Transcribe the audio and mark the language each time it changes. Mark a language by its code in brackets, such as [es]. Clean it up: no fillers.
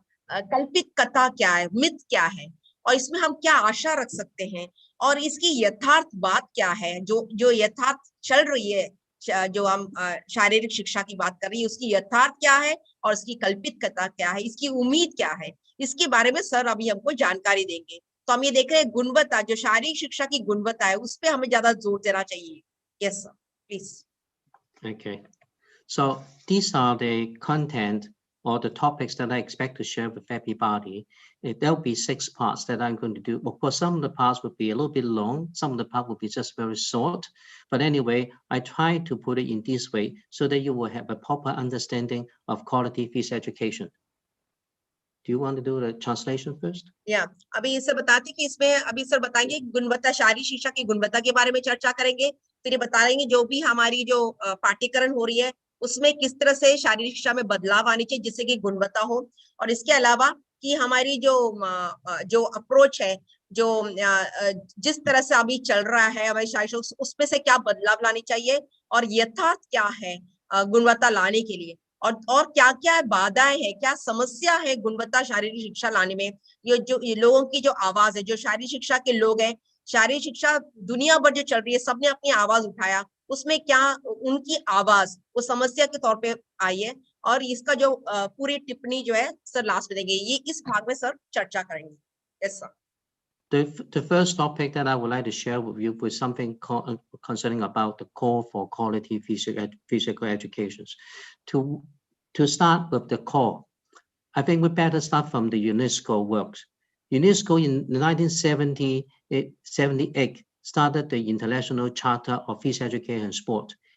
[hi] कल्पित कथा क्या है, मिथ क्या है, और इसमें हम क्या आशा रख सकते हैं, और इसकी यथार्थ बात क्या है, जो यथार्थ चल रही है, जो हम शारीरिक शिक्षा की बात कर रही है उसकी यथार्थ क्या है और इसकी कल्पित कथा क्या है, इसकी उम्मीद क्या है, इसके बारे में सर अभी हमको जानकारी देंगे। तो हम ये देख रहे हैं गुणवत्ता, जो शारीरिक शिक्षा की गुणवत्ता है उस पर हमें ज्यादा जोर देना चाहिए। [en] Yes sir, please. Okay, so these are the content or the topics that I expect to share with everybody. There'll be 6 parts that I'm going to do. Of course, some of the parts will be a little bit long, some of the parts will be just very short. But anyway, I try to put it in this way so that you will have a proper understanding of quality physical education. Do you want to do the translation first? [hi] Yeah, अभी sir बताते कि इसमें अभी sir बताएंगे गुणवत्ता, शारीरिक शिक्षा की गुणवत्ता के बारे में चर्चा करेंगे। फिर ये बता देंगे जो भी हमारी जो पाठ्यक्रम हो रही है उसमें किस तरह से शारीरिक शिक्षा में बदलाव आनी चाहिए जिससे कि गुणवत्ता हो, और इसके अलावा कि हमारी जो अप्रोच है, जो जिस तरह से अभी चल रहा है हमारी शारीरिक, उसमें से क्या बदलाव लानी चाहिए और यथार्थ क्या है गुणवत्ता लाने के लिए, और क्या क्या बाधाएं हैं, क्या समस्या है गुणवत्ता शारीरिक शिक्षा लाने में। ये लोगों की जो आवाज है, जो शारीरिक शिक्षा के लोग हैं, शारीरिक शिक्षा दुनिया भर जो चल रही है सबने अपनी आवाज उठाया, उसमें क्या उनकी आवाज वो समस्या के तौर पे आई है, और इसका जो पूरी टिप्पणी जो है सर लास्ट में देंगे। ये इस भाग में सर चर्चा करेंगे। [en] Yes sir. The first topic that I would like to share with you is something concerning about the call for quality physical education. To start with the call, I think we better start from the UNESCO works. UNESCO in 1978 started the International Charter of Physical Education and Sport.